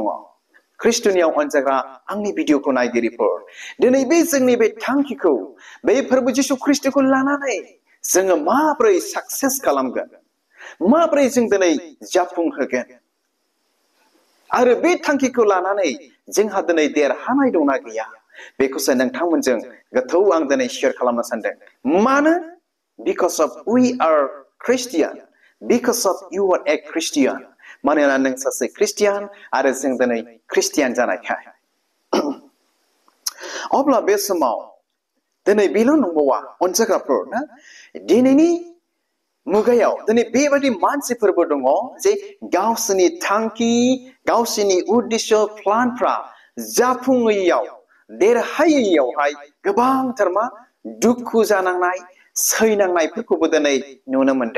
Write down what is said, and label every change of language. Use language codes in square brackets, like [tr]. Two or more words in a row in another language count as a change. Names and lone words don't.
[brx] ख्रिस्टनियाव अनजाग्रा आंनि भिडिअखौ नायगिरिफोर, दिनै बे जोंनि बे थांखिखौ बे फोरबो जिसु ख्रिस्टखौ लानानै जोङो माबोरै साक्सेस खालामगोन, माबोरै जों दिनै जाफुंहोगोन आरो बे थांखिखौ लानानै जोंहा दिनै देरहानाय दंना गैया, बेखौसो नोंथांमोनजों गोथौ आं दिनै शेयार खालामनो सानदों। मानो? [en] Because of we are Christian, because of you are a Christian, [brx] मानोना नों सासे ख्रिस्टियान आरो जों दिनै ख्रिस्टियान जानायखाय। अब्ला बे समाव दिनै बेल' नंबावा अनजाग्राफोर, दिनैनि मुगायाव दिनै बेबायदि मानसिफोरबो दङ जे गावसोरनि थांखि, गावसोरनि उद्देश्य, प्लानफ्रा जाफुङैयाव, देरहायैयावहाय गोबांथार दुखु जानांनाय, सैनांनायफोरखौबो दिनै नुनो मोनदों।